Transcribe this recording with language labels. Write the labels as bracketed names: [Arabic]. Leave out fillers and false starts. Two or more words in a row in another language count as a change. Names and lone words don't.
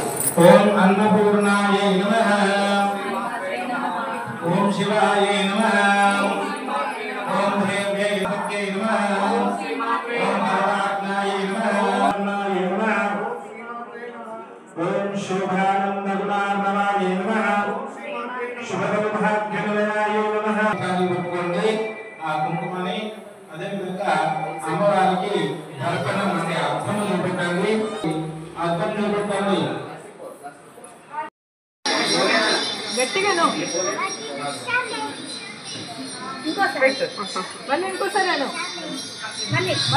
[Sanskrit] ओम अन्नपूर्णायै नमः। ओम शिवायै नमः। ओम देव्यै नमः। ओम भगवानायै नमः। ओम शुभानंदगुणार्णवायै नमः। शुभभाग्यनिलयायै नमः। [Telugu] కాలి పట్టుకోండి ఆ కుంకుమని అదే విధంగా అమ్మవారికి దర్శనం అంటే అర్థం చూపెట్టండి. అర్థం చూపెట్టండి. గట్టిగాను మళ్ళీ ఇంకోసారి అను మళ్ళీ